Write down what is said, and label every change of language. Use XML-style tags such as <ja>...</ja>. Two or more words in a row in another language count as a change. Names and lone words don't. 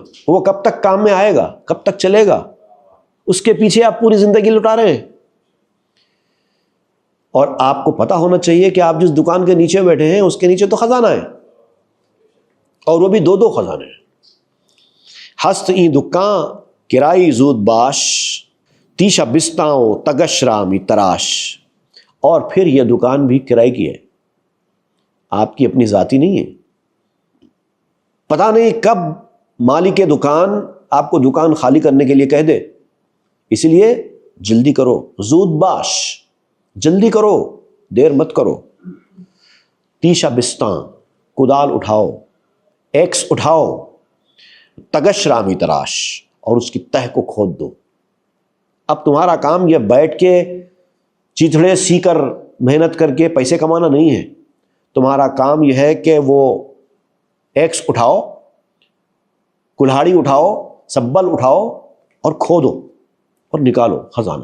<ur>وہ کب تک کام میں آئے گا؟ کب تک چلے گا؟ اس کے پیچھے آپ پوری زندگی لٹا رہے ہیں۔ اور آپ کو پتا ہونا چاہیے کہ آپ جس دکان کے نیچے بیٹھے ہیں اس کے نیچے تو خزانہ ہے، اور وہ بھی 2 خزانے ہیں۔</ur> <fa>ہست این دکان کرائی زود باش تیشا بستاؤں تگش رامی تراش۔</fa> <ur>اور پھر یہ دکان بھی کرائے کی ہے، آپ کی اپنی ذاتی نہیں ہے۔ پتہ نہیں کب مالک دکان آپ کو دکان خالی کرنے کے لیے کہہ دے، اس لیے جلدی کرو،</ur> <fa>زود باش،</fa> <ur>جلدی کرو، دیر مت کرو۔</ur> <fa>تیشا بستاں،</fa> <ur>کدال اٹھاؤ، ایکس اٹھاؤ،</ur> <fa>تگش رامی تراش،</fa> <ur>اور اس کی تہ کو کھود دو۔ اب تمہارا کام یہ بیٹھ کے چیتھڑے سی کر محنت کر کے پیسے کمانا نہیں ہے، تمہارا کام یہ ہے کہ وہ ایکس اٹھاؤ، کلہاڑی اٹھاؤ، سبل اٹھاؤ اور کھودو اور نکالو خزانہ۔</ur>